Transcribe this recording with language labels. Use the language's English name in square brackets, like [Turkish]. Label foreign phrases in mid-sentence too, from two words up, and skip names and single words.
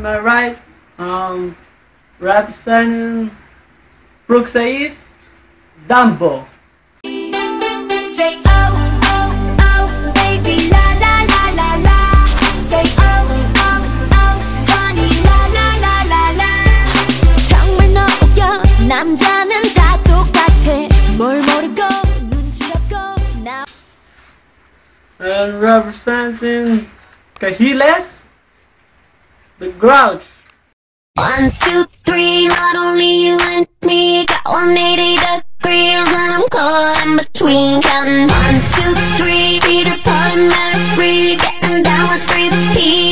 [English] right. Representing Bruxa is Dumbo. Say oh, oh, oh, baby, la la la la la. Say oh, oh, oh, honey, la la la la la. [Korean] 정말 너 웃겨. 남자는 다 똑같아. 뭘 모르고 눈치 없고 나. [English] And representing Cahiles, the Grouch. 1, 2, 3, not only you and me. Got 180 degrees and I'm caught in between. Counting 1, 2, 3, Peter Pan, Mary, getting down with 3P.